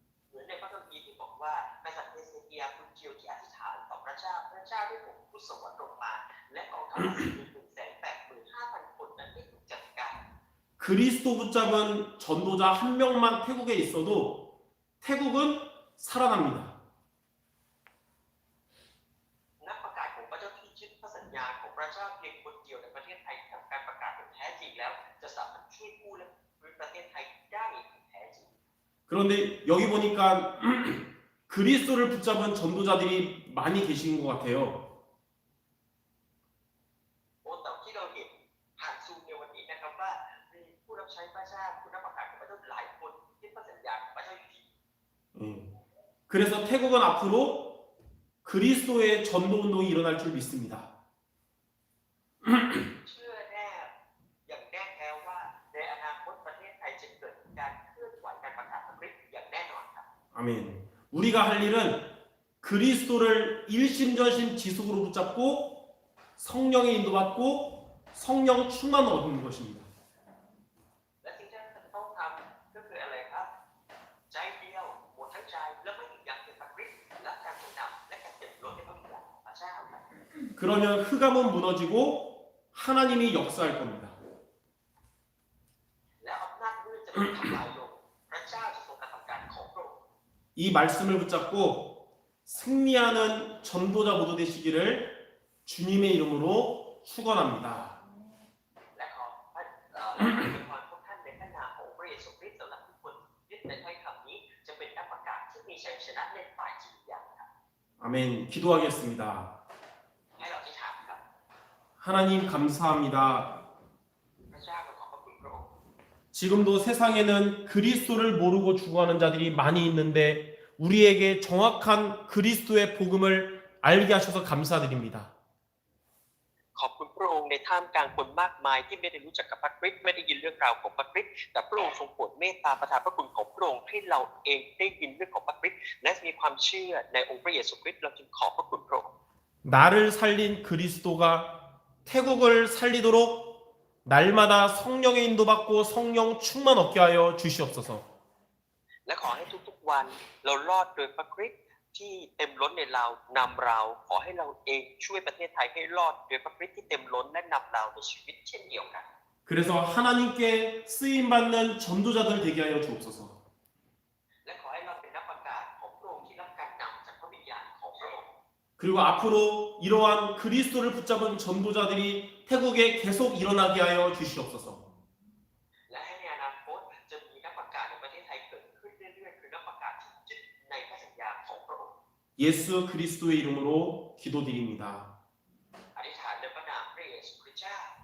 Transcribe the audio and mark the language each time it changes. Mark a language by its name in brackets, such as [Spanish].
[Thai] เหมือนในพระคัมภีร์ที่บอกว่ากษัตริย์เฮเซเกียคุณเดียวที่อธิษฐานต่อพระเจ้าพระเจ้าได้ส่งผู้สวรรค์ลงมาและกองทัพอาซีรี 185,000 คนนั้นได้ถูกจัดการ [Korean] 그리스도 붙잡은 전도자 한 명만 태국에 있어도 태국은 살아납니다. [Thai] นักประกาศของพระเจ้าที่ยึดพระสัญญาของพระเจ้าเพียงคนเดียวในประเทศไทยทำการประกาศอย่างแท้จริงแล้วจะสามารถช่วยกู้และฟื้นประเทศไทยได้อย่างแท้จริง [Korean] 그런데 여기 보니까 그리스도를 붙잡은 전도자들이 많이 계신 것 같아요. [Thai] โอ้แต่ที่เราเห็นผ่านซูมในวันนี้นะครับว่ามีผู้รับใช้พระเจ้าผู้นักประกาศของพระเจ้าหลายคนที่พระสัญญาของพระเจ้าอยู่ที่ [Korean] 그래서 태국은 앞으로 그리스도의 전도 운동이 일어날 줄 믿습니다. [Thai] เชื่อแน่อย่างแน่แท้ว่าในอนาคตประเทศไทยจะเกิดการเคลื่อนไหวการประกาศพระคริสต์อย่างแน่นอนครับ [Korean] 아멘. 우리가 할 일은 그리스도를 일심전심 지속으로 붙잡고 성령의 인도받고 성령 충만을 얻는 것입니다. [Thai] และสิ่งที่เราต้องทำก็คืออะไรครับใจเดียวหมดทั้งใจแล้วไม่หยุดยั้งในพระคริสต์และการทรงนำและการเต็มล้นในพระวิญญาณของพระเจ้าครับ [Korean] 그러면 흑암은 무너지고 하나님이 역사할 겁니다. [Thai] แล้วอำนาจมืดจะถูกทำลายลงพระเจ้าจะทรงกระทำการของพระองค์ [Korean] 이 말씀을 붙잡고 승리하는 전도자 모두 되시기를 주님의 이름으로 축원합니다. [Thai] และขอพระพรพวกท่านในพระนามของพระเยซูคริสต์สำหรับทุกคนยึดในถ้อยคำนี้จะเป็นนักประกาศที่มีชัยชนะในฝ่ายจิตวิญญาณครับ [Korean] 아멘. 기도하겠습니다. [Thai] ให้เราที่ถามครับ [Korean] 하나님 감사합니다. [Thai] พระเจ้าเราขอบพระคุณพระองค์ [Korean] 지금도 세상에는 그리스도를 모르고 죽어가는 자들이 많이 있는데 우리에게 정확한 그리스도의 복음을 알게 하셔서 감사드립니다. [Thai] ขอบคุณพระองค์ในท่ามกลางคนมากมายที่ไม่ได้รู้จักกับพระคริสต์ไม่ได้ยินเรื่องราวของพระคริสต์แต่พระองค์ทรงโปรดเมตตาประทานพระคุณของพระองค์ให้เราเองได้ยินเรื่องของพระคริสต์และมีความเชื่อในองค์พระเยซูคริสต์เราจึงขอบพระคุณพระองค์ [Korean] 나를 살린 그리스도가 태국을 살리도록 날마다 성령의 인도받고 성령 충만 얻게 하여 주시옵소서. [Thai] และขอให้ทุกๆวันเรารอดโดยพระคริสต์ที่เต็มล้นในเรานำเราขอให้เราเองช่วยประเทศไทยให้รอดโดยพระคริสต์ที่เต็มล้นและนำเราในชีวิตเช่นเดียวกัน [Korean] 그래서 하나님께 쓰임받는 전도자들 되게 하여 주옵소서. [Thai] และขอให้เราเป็นนักประกาศของพระองค์ที่รับการนำจากพระวิญญาณของพระองค์ [Korean] 그리고 앞으로 이러한 그리스도를 붙잡은 전도자들이 태국에 계속 일어나게 하여 주시옵소서. [Thai] และให้ในอนาคตจะมีนักประกาศในประเทศไทยเกิดขึ้นเรื่อยๆคือนักประกาศที่ยึดในพระสัญญาของพระองค์ [Korean] 예수 그리스도의 이름으로 기도드립니다. [Thai] อธิษฐานในพระนามพระเยซูคริสต์เจ้า